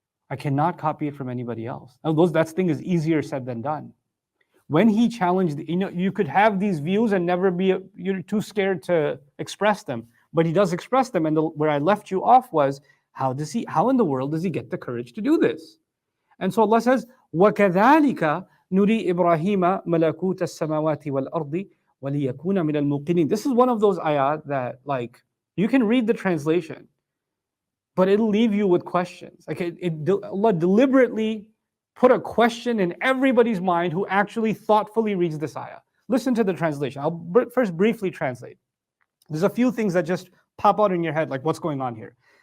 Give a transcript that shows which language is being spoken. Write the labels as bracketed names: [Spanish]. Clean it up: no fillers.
[English] I cannot copy it from anybody else. Now, that thing is easier said than done. When He challenged, you know, you could have these views and never you're too scared to express them. But He does express them, and where I left you off was, how in the world does He get the courage to do this? [Arabic] And so Allah says, وَكَذَلِكَ نُرِي إِبْرَاهِيمَ مَلَكُوتَ السَّمَاوَاتِ وَالْأَرْضِ وَلِيَكُونَ مِنَ الْمُوقِنِينَ. [English] This is one of those ayat that, like, you can read the translation, but it'll leave you with questions. Like Allah deliberately put a question in everybody's mind who actually thoughtfully reads this ayah. Listen to the translation. I'll first briefly translate. There's a few things that just pop out in your head, like what's going on here.